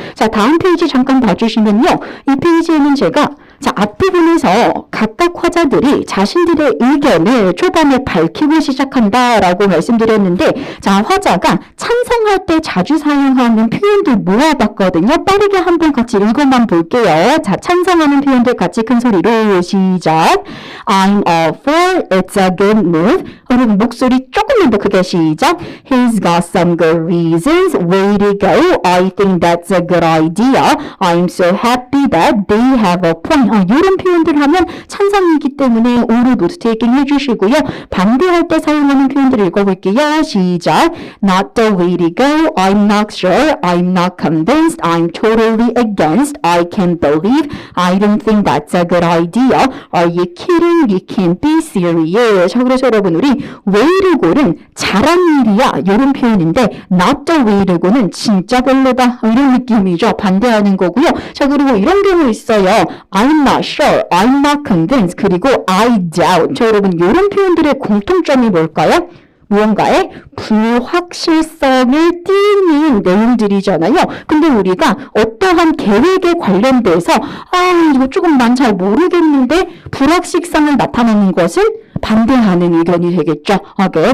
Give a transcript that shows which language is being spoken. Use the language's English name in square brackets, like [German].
[Korean] 자, 다음 페이지 잠깐 봐주시면요. 이 페이지에는 제가 앞부분에서 각각 화자들이 자신들의 의견을 초반에 밝히고 시작한다라고 말씀드렸는데, 자, 화자가 찬성할 때 자주 사용하는 표현들 모아봤거든요. 빠르게 한번 같이 읽어만 볼게요. 자, 찬성하는 표현들 같이 큰 소리로 시작. [English] I'm all for, it's a good move. [Korean] 여러분 목소리 조금만 더 크게 시작. [English] He's got some good reasons. Way to go. I think that's a good idea. I'm so happy that they have a point. [Korean] 이런 표현들 하면 찬성이기 때문에 오로 노트 테이킹 해주시고요. 반대할 때 사용하는 표현들 읽어볼게요. [English] 시작. Not the way to go. I'm not sure. I'm not convinced. I'm totally against. I can't believe. I don't think that's a good idea. Are you kidding? You can't be serious. [Korean] 자, 그래서 여러분 우리 way to go는 잘한 일이야 이런 표현인데 [English] not the way to go [Korean] 는 진짜 별로다 이런 느낌이죠. 반대하는 거고요. 자, 그리고 이런 경우 있어요. [English] I'm not sure, I'm not convinced, 그리고 I doubt. [Korean] 자, 여러분 이런 표현들의 공통점이 뭘까요? 무언가의 불확실성을 띠는 내용들이잖아요. 근데 우리가 어떠한 계획에 관련돼서 이거 조금 난 잘 모르겠는데 불확실성을 나타내는 것은 반대하는 의견이 되겠죠. 네.